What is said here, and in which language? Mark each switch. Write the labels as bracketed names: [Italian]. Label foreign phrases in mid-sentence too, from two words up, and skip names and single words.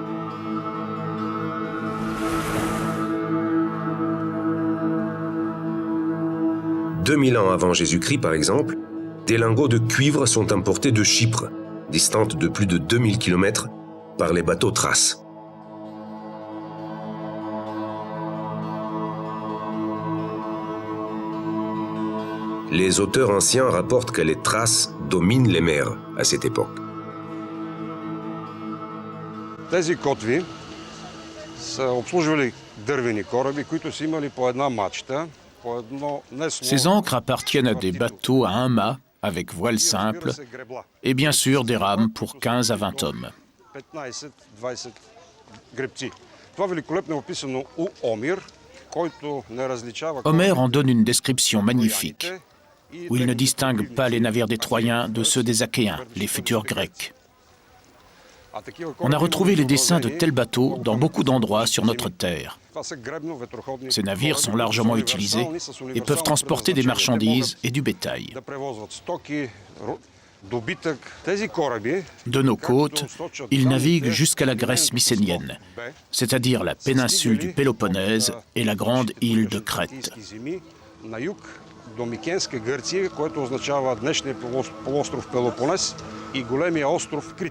[French] « 2000 ans avant Jésus-Christ, par exemple, des lingots de cuivre sont importés de Chypre, distante de plus de 2000 km, par les bateaux Thraces. Les auteurs anciens rapportent que les Thraces dominent les mers à cette époque. [Bulgarian] Тези котви са обслужвали дървени кораби, които са имали по една мачта, по едно несло. [French] Ces ancres appartiennent à des bateaux à un mât, avec voile simple, et bien sûr des rames pour 15 à 20 hommes. [Bulgarian] 15-20 гребци. Това великолепно е описано у Омир, който не различава. [French] Homère en donne une description magnifique, où il ne distingue pas les navires des Troyens de ceux des Achéens, les futurs Grecs. On a retrouvé les dessins de tels bateaux dans beaucoup d'endroits sur notre terre. Ces navires sont largement utilisés et peuvent transporter des marchandises et du bétail. De nos côtes, ils naviguent jusqu'à la Grèce mycénienne, c'est-à-dire la péninsule du Péloponnèse et la grande île de Crète. [Bulgarian] До Микенска Гърция, което означава днешния полуостров Пелопонес и големия остров Крит.